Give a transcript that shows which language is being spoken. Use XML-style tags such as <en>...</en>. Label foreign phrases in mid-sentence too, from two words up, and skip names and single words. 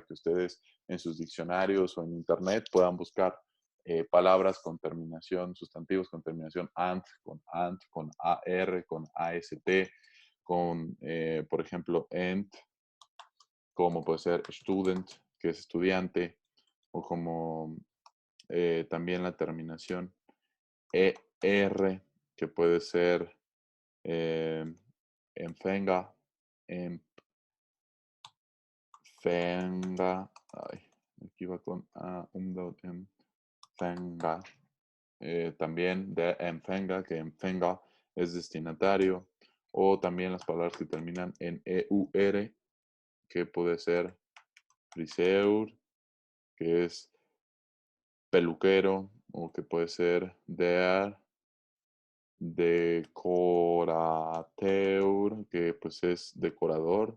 <es>que ustedes en sus diccionarios o en internet puedan buscar palabras con terminación, sustantivos con terminación ant, con ar, con ast, con, por ejemplo, ent, como puede ser student, que es estudiante, o como también la terminación er, que puede ser eh, empfänger, empfänger, ay, aquí va con umlaut, empfänger, también de empfänger, que empfänger es destinatario, o también las palabras que terminan en eur, que puede ser friseur, que es peluquero, o que puede ser</es> <de>der decorateur,</de> <es>que pues es decorador.</es>